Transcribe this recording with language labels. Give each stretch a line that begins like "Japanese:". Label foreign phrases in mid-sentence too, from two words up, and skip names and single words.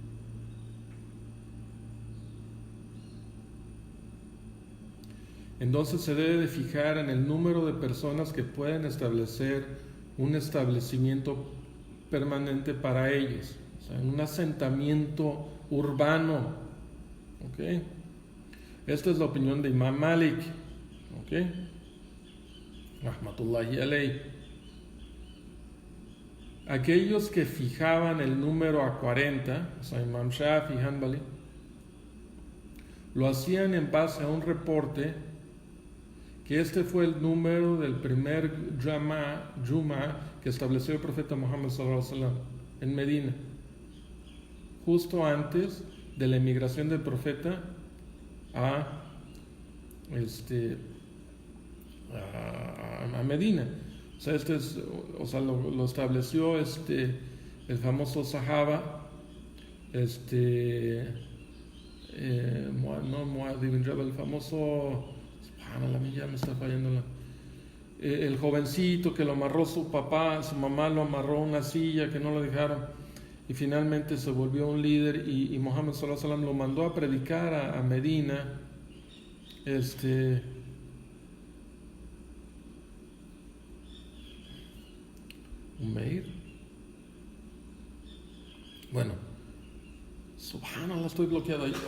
Spanish: Entonces se debe de fijar en el número de personas que pueden establecer un establecimiento permanente para ellos, o sea, en un asentamiento urbano. ¿Ok? Esta es la opinión de Imam Malik. ¿Ok?
Arabic: رحمة الله عليه.
Spanish: Aquellos que fijaban el número a 40, o sea, Imam Shafi, Hanbali, lo hacían en base a un reporte que este fue el número del primer Juma que estableció el profeta Muhammad
Arabic: صلى الله عليه وسلم
Spanish: en Medina, justo antes de la emigración del profeta a Medina. O sea, lo estableció el famoso Sahaba, Muad ibn Jabal, el famoso, ya me está fallando el jovencito que lo amarró su mamá lo amarró a una silla que no lo dejaron, y finalmente se volvió un líder, y Muhammad
Arabic: صلى الله عليه وسلم
Spanish: lo mandó a predicar a Medina. Umeir. Bueno, subhanallah, estoy bloqueado ahí.